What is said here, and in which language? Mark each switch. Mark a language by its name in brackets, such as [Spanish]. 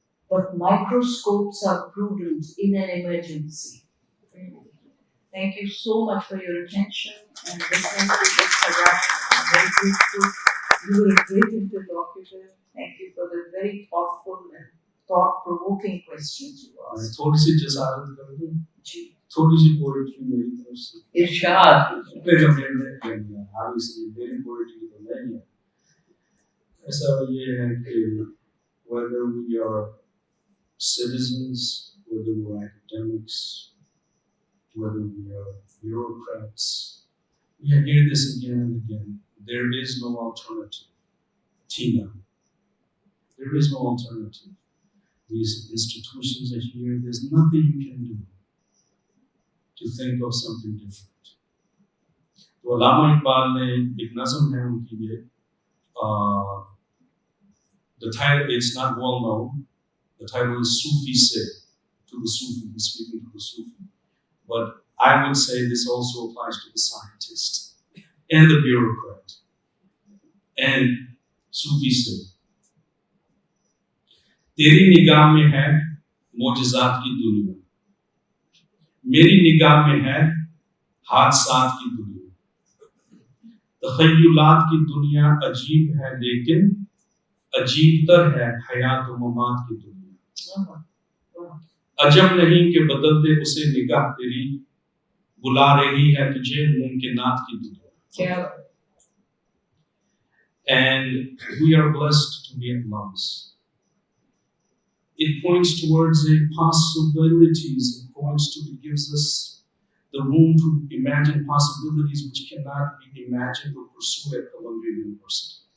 [English] But microscopes are prudent in an emergency. Thank you so much for your attention and listening to this program. I'm very grateful. You were a great interlocutor. Thank you for the very thoughtful and thought-provoking questions you asked. [Hindi] थोड़ी सी जसारत कर दूं, थोड़ी सी poetry मेरी तरफ से. इरशाद. Obviously, मेरी poetry तो नहीं है. ऐसा ये है कि [English] whether we are citizens, whether we're academics, whether we are bureaucrats, we hear this again and again. There is no alternative. Tina. There is no alternative. These institutions are here. There's nothing you can do to think of something different. [Hindi] तो अल्लामा इकबाल ने एक नज़म है उनकी ये. [English] The title, it's not well known. The title is Sufi Se, to the Sufi, he's speaking to the Sufi. But I would say this also applies to the scientist and the bureaucrat and Sufi Se. [Hindi] तेरी निगाह में है मोजज़ात की दुनिया, मेरी निगाह में है हादसात की दुनिया. तख़य्युलात की दुनिया अजीब है, लेकिन अजीबतर है हयात व ममात की दुनिया. अजब नहीं कि बदलते उसे निगाह तेरी, बुला रही है तुझे मुमकिनात की दुनिया. [English] And we are blessed to be in Laos. it points towards a possibilities. It points to, it gives us the room to imagine possibilities which cannot be imagined or pursued at Columbia University.